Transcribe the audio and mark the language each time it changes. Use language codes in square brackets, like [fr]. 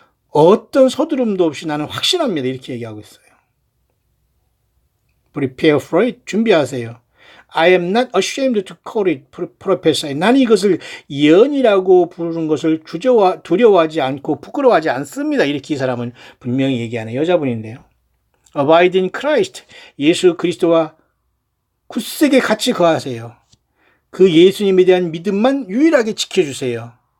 [ko] 어떤 서두름도 없이 나는 확신합니다. 이렇게 얘기하고 있어요. [en] Prepare for it. [ko] 준비하세요. [en] I am not ashamed to call it prophecy. [ko] 나는 이것을 예언이라고 부르는 것을 두려워하지 않고 부끄러워하지 않습니다. 이렇게 이 사람은 분명히 얘기하는 여자분인데요. [en] Abide in Christ. [ko] 예수 그리스도와 굳세게 같이 거하세요. 그 예수님에 대한 믿음만 유일하게 지켜주세요.